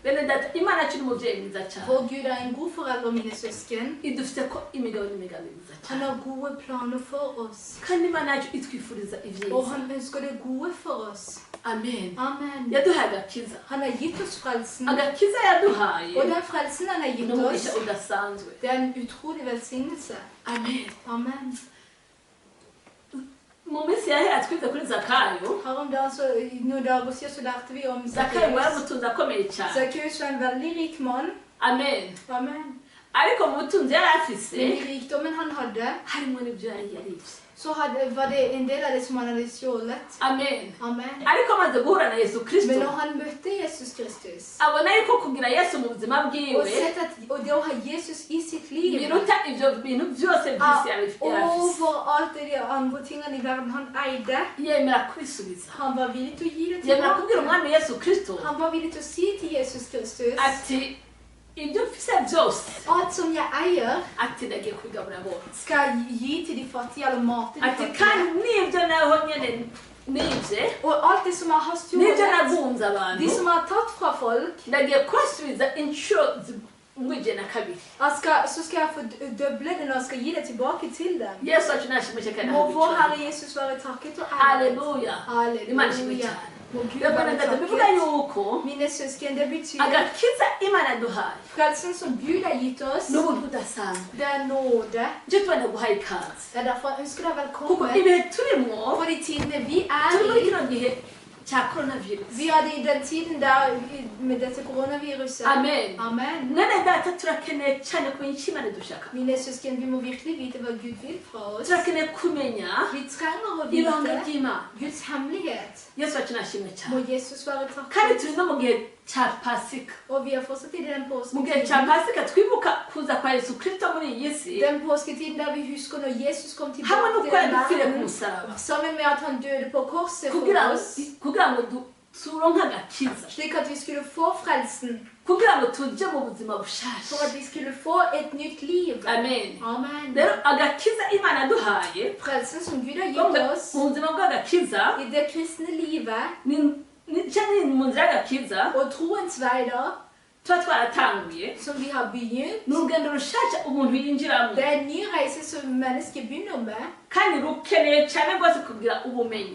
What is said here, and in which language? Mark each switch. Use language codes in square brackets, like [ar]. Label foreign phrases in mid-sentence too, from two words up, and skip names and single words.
[sv] Vår Gud är en god förälder, mina syskon. Han har goda planer för oss. Och han önskar det goda för oss. Amen. Amen. [rn] Yaduhaye agakiza. [no] Han har gitt oss frelsen. [rn] Agakiza yaduhaye. [no] Og den frelsen han har gitt oss, [rn] N'umugisha udasanzwe. [no] det er en utrolig velsignelse. Amen. Amen. [rn] Mu minsi yahera twize kuri Zakayo. [no] Her om dagen, så, noen dager siden, så lærte vi om [rn] Zakayo [no] Zacchaeus. [rn] yaramutunze akomeye cyane. [no] Zacchaeus var en veldig rik mann. Amen. Amen. [rn] Ariko mu butunzi yari afise [no] Men i rikdommen han hadde, [rn] harimo n'ibyo yari yaribye. [no] så var det en del av det som han hadde stjålet. Amen. Amen. [rn] Ariko amaze guhura na Yesu Kristo, [no] Men når han møtte Jesus Kristus, [rn] abona yuko kugira Yesu mu buzima [no] og [rn] bwiwe [no] sett at og det å ha Jesus i sitt liv, [rn] biruta ivyo bintu byose by'isi yarafise. [no] over alt det de andre tingene i verden han eide, [rn] Yemera kubisubiza. [no] han var villig til å gi det [rn] Yemera kubwira [no] tilbake. [rn] umwami Yesu Kristo [no] Han var villig til å si til Jesus Kristus, [rn] ati ibyo mfise byose [no] alt som jeg eier, [rn] ati ndagiye kubigabura bose. [no] skal jeg gi til de fattige, eller mate de [rn] Ati [no] fattige. [rn] kandi n'ibyo naho nyene nibye [no] Og alt det som jeg har [rn] n'ibyo [no] stjålet, [rn] nabunze [no] de [rn] abantu [no] som jeg har tatt fra folk, [rn] ndagiye kubasubiza inshuro mwije na kabiri. [no] så skal jeg få døble det når jeg skal gi det tilbake til dem. [rn] Yesu wacu nashimwe kandi [no] Må vår [rn] ahabicane. [no] Herre Jesus være takket og æret. [rn] Haleluya. Imana ishimwe [no] Halleluja. [rn] cyane. [no] Må Gud [rn] Rero [no] være [rn] ndetse bivuga [no] takket. [rn] yuko [no] Mine søsken, det betyr [rn] agakiza Imana yaduhaye [no] frelsen som Gud har gitt oss, [rn] n'ubuntu budasanzwe. [no] det er nåde. [rn] Nicyo tubona guhaye ikaze. [no] Det er derfor jeg ønsker deg [rn] Kuko [no] velkommen. [rn] ibihe turimo [no] For de tidene vi [rn] turi muri [no] er i, [rn] kino gihe cya coronavirus. [no] vi er det i den tiden der med dette koronaviruset. Amen. Amen. [rn] Mwene data turakeneye cyane kumenya icyo Imana idushaka. [no] Mine søsken, vi må virkelig vite hva Gud vil fra oss. [rn] Turakeneye kumenya [no] Vi trenger å [rn] ibanga [no] vite [rn] ry'Imana. [no] Guds hemmelighet. [rn] Yesu wacu nashimwe [no] Må [rn] cyane. [no] Jesus være [rn] Kandi [no] takket. [rn] turi no mu gihe cya pasika. [no] Og vi er fortsatt i den [rn] Mu gihe cya [no] påsketiden. [rn] pasika twibuka kuza kwa Yesu Kristo muri iyi si [no] Den påsketiden der vi husker når Jesus kom [rn] hamwe [no] tilbake [rn] n'uko [no] til [rn] yadupfiriye ku [no] verden, [rn] musaraba [no] sammen med at han døde på korset [rn] kugira [no] for [rn] ngo [no] oss, [rn] turonke agakiza, [no] slik at vi skulle få frelsen, [rn] kugira ngo tujye mu buzima bushasha. [no] for at vi skulle få et nytt liv. Amen. Amen. [rn] Rero agakiza Imana yaduhaye [no] Frelsen som Gud har gitt oss [rn] mu buzima bw'agakiza [no] i det kristne livet, [rn] cyangwa mu nzira y'agakiza [no] og troens vei da, [rn] tuba twaratanguye [no] som vi har begynt, [rn] ni urugendo rushasha umuntu yinjiramo [no] det er en ny reise som mennesket begynner med, [rn] kandi rukeneye cyane rwose kugira ubumenyi